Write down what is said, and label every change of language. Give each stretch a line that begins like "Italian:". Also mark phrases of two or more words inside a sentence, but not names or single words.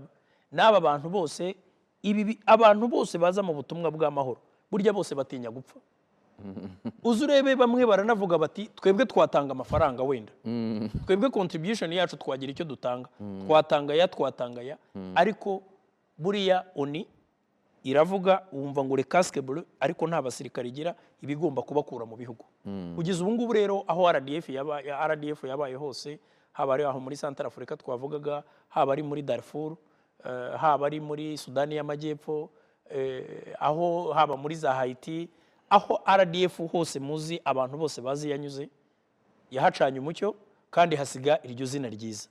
Kinyarwanda: N'aba bantu bose, abantu bose baza mu butumwa bw'amahoro burya bose batinya gupfa. Uzurebe bamwe baranavuga bati twebwe twatanga amafaranga, wenda twebwe contribution yacu twagira icyo dutanga, twatanga ya, ariko buriya oni iravuga wumva ngo
French: le casque bleu,
Kinyarwanda: ariko nta basirikare igira ibigomba kubakura mu bihugu. Ugize ubu ngubu rero aho RDF yabaye hose, haba ari aho muri Central Africa twavugaga, haba ari muri Darfur, haba ari muri Sudani y'Amajyepfo, aho haba muri za Haiti, aho RDF hose muzi abantu bose bazi yanyuze, yahacanye umucyo kandi hasiga iryo zina ryiza.